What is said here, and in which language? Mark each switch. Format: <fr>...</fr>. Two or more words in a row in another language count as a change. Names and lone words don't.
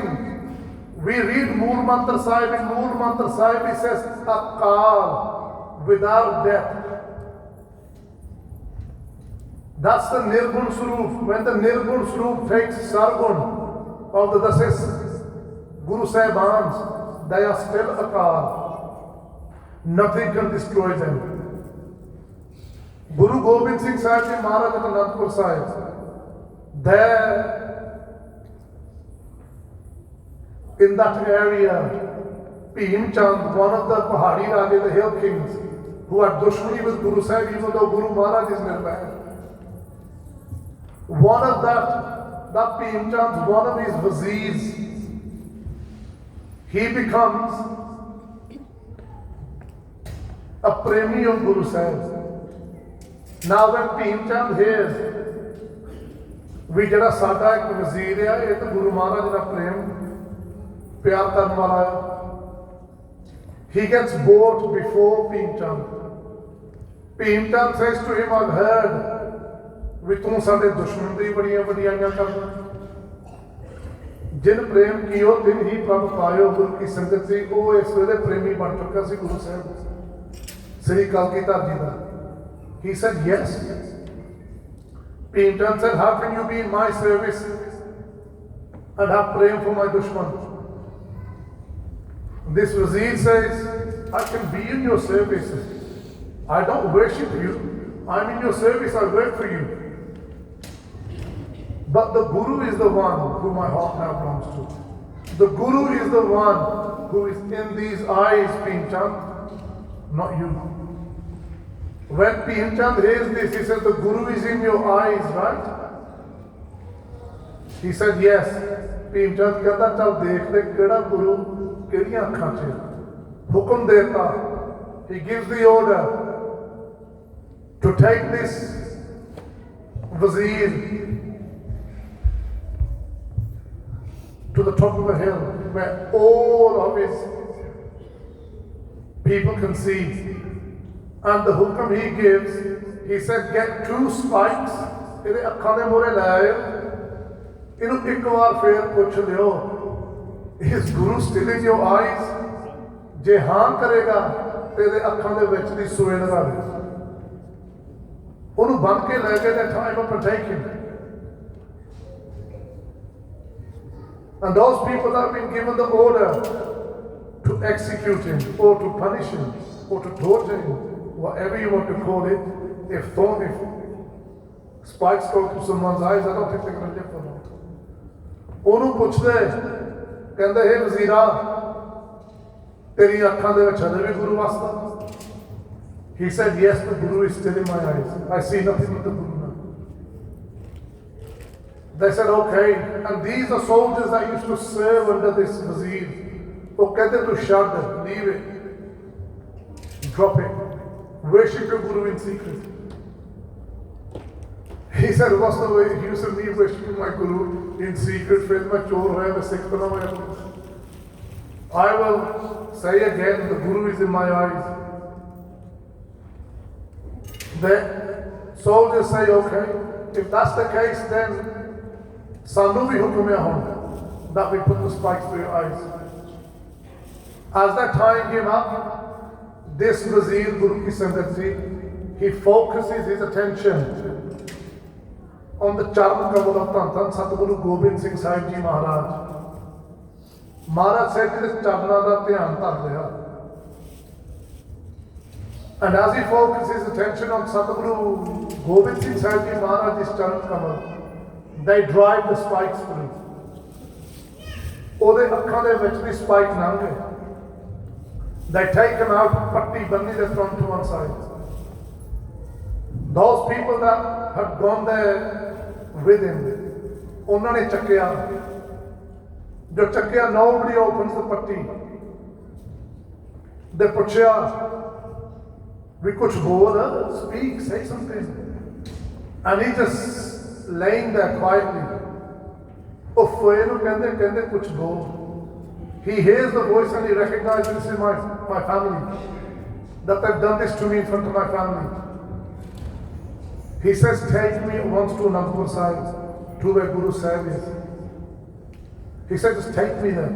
<en>We read Mool Mantra Sahib, in Mool Mantra Sahib it says Akal, without death. That's the Nirgun Swarup. When the Nirgun Swarup takes Sargun of the Dasis Guru Sahibans, they are still Akal. Nothing can destroy them. Guru Gobind Singh Sahib Ji Maharaj at Anandpur Sahib, there in that area, Bhim Chand, one of the Pahadi Rajas, the hill kings, who had dushmani with Guru Sahib, even though Guru Maharaj is nearby. One of that Bhim Chand, one of his viziers, he becomes a premi of Guru Sahib. Now when Bhim Chand hears</en> <pa>ਵੀ ਜਿਹੜਾ ਸਾਡਾ ਇੱਕ ਵਜ਼ੀਰ ਆ, ਇਹ ਤਾਂ ਗੁਰੂ ਮਹਾਰਾਜ ਦਾ ਪ੍ਰੇਮ ਪਿਆਰ ਕਰਨ ਵਾਲਾ ਹੈ,</pa> <en>He gets bored before Bhimchand. Bhimchand says to him, I've heard</en> <pa>ਵੀ ਤੂੰ ਸਾਡੇ ਦੁਸ਼ਮਣ ਦੀ ਬੜੀਆਂ ਵਡਿਆਈਆਂ ਕਰਦਾ। ਜਿਨ ਪ੍ਰੇਮ ਕੀਓ ਤਿਨ ਹੀ ਪ੍ਰਭ ਪਾਇਓ, ਗੁਰੂ ਕੀ ਸੰਗਤ ਸੀ। ਉਹ ਇਸ ਵੇਲੇ ਪ੍ਰੇਮੀ ਬਣ ਚੁੱਕਾ ਸੀ ਗੁਰੂ ਸਾਹਿਬ ਸ੍ਰੀ ਕਲਗੀਧਰ ਜੀ ਦਾ।</pa> <en>He said yes. Bhimchand said, how can you be in my service and have prem for my dushman? This Wazir says, I can be in your service. I don't worship you. I'm in your service. I work for you. But the Guru is the one who my heart now belongs to. The Guru is the one who is in these eyes, Bhimchand, not you. When Bhimchand hears this, he says, the Guru is in your eyes, right? He said, yes.</en> <pa>Bhimchand ਕਹਿੰਦਾ ਚੱਲ ਦੇਖ ਲੈ ਕਿਹੜਾ ਗੁਰੂ ਕਿਹੜੀਆਂ ਅੱਖਾਂ ਚ ਹੁਕਮ ਦਿੰਦਾ।</pa> <en>He gives the order to take this Wazir to the top of a hill where all of his people can see. And the hukam he gives, he said, get 2 spikes,</en> <pa>ਇਹਦੇ ਅੱਖਾਂ ਦੇ ਮੂਹਰੇ ਲੈ ਆਇਓ, ਇਹਨੂੰ ਇੱਕ ਵਾਰ ਫੇਰ ਪੁੱਛ ਲਿਓ,</pa> <en>is Guru still in your eyes?</en> <pa>ਜੇ ਹਾਂ ਕਰੇਗਾ ਤੇ ਇਹਦੇ ਅੱਖਾਂ ਦੇ ਵਿੱਚ ਦੀ ਸੂਏ ਲਗਾ ਦੇ, ਉਹਨੂੰ ਬੰਨ ਕੇ ਲੈ ਕੇ ਤੇ</pa> <en>time up and take him. And those people that have been given the order to execute him or to punish him or to torture him, whatever you want to call it, if spikes go through someone's eyes, I don't think they're going to live for long.</en> <pa>ਉਹਨੂੰ ਪੁੱਛਦੇ ਕਹਿੰਦੇ ਹੈ ਵਜ਼ੀਰਾ ਤੇਰੀ ਅੱਖਾਂ ਦੇ ਵਿੱਚ ਹਲੇ ਵੀ ਗੁਰੂ ਵਸਦਾ?</pa> <en>He said, yes, the Guru is still in my eyes. I see nothing but the Guru now. They said, okay. And these are soldiers that used to serve under this Wazir. Oh, कहते to shut it, leave it, drop it. Worship your Guru in secret. He said, what's the way you said me worshiping my Guru in secret?</en> <pa>ਫਿਰ ਮੈਂ ਚੋਰ ਹੋਇਆ, ਮੈਂ ਸਿੱਖ ਬਣਾ ਹੋਇਆ।</pa> <en>I will say again, the Guru is in my eyes. The soldiers say, okay, if that's the case, then</en> <pa>ਸਾਨੂੰ ਵੀ ਹੁਕਮ ਹੈ ਹੁਣ</pa> <en>that we put the spikes through your eyes. As that time came up, this Wazir, Guru Ki Sangat Ji, he focuses his attention on the Charan Kamal of Dhan Dhan Satguru Gobind Singh Sahib Ji Maharaj.</en> <hi>Maharaj said कि चरना का ध्यान धर लिया.</hi> <en>And as he focuses his attention on Satguru Gobind Singh Sahib Ji Maharaj's Charan Kamal, they drive the spikes through.</en> <pa>ਉਹਦੇ ਅੱਖਾਂ ਦੇ ਵਿੱਚ ਦੀ spike ਲੰਘ ਗਏ.</pa> <en>They take him out,</en> <pa>ਪੱਟੀ ਬੰਨੀ ਦੇ</pa> <en>from to one side. Those people that had gone there with him,</en> <pa>ਉਹਨਾਂ ਨੇ ਚੱਕਿਆ. ਜੋ ਚੱਕਿਆ,</pa> <en>nobody opens the ਪੱਟੀ.</en> <pa>They ਪੁੱਛਿਆ ਵੀ ਕੁਛ ਬੋਲ,</pa> <en>speak, say something. And he just laying there quietly.</en> <pa>ਉਹ ਫੋਏ ਨੂੰ ਕਹਿੰਦੇ ਕਹਿੰਦੇ ਕੁਛ ਬੋਲ.</pa> <en>He hears the voice and he recognizes, this is my family, that they've done this to me in front of my family. He says, take me once to Anandpur Sahib, to where Guru Sahib is. He said, just take me there.</en>